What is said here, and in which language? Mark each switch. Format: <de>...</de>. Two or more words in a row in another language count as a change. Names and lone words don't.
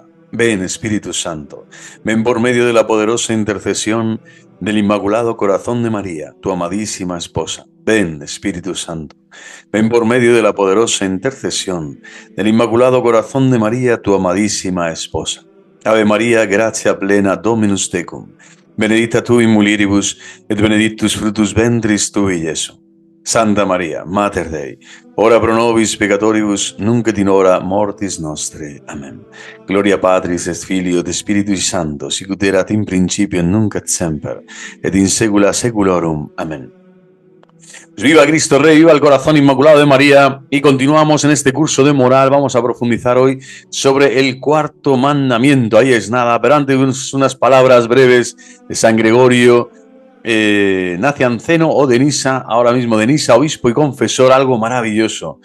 <es>Ven, Espíritu Santo, ven por medio de la poderosa intercesión del Inmaculado Corazón de María, tu amadísima esposa. Ven, Espíritu Santo, ven por medio de la poderosa intercesión del Inmaculado Corazón de María, tu amadísima esposa.</es> <la>Ave María, gratia plena, Dominus tecum, benedicta tu in mulieribus, et benedictus fructus ventris tui, Iesu. Santa María, Mater Dei, ora pro nobis peccatoribus, nunc et in hora mortis nostre. Amen. Gloria Patris et Filio et Spiritui Sancto, sic ut erat in principio et nunc et semper, et in saecula saeculorum.</la> <es>Amén. Pues viva Cristo Rey, viva el corazón inmaculado de María. Y continuamos en este curso de moral. Vamos a profundizar hoy sobre el cuarto mandamiento. Ahí es nada, pero antes unas palabras breves de San Gregorio Nacianceno o de Nisa, ahora mismo de Nisa, obispo y confesor, algo maravilloso.</es>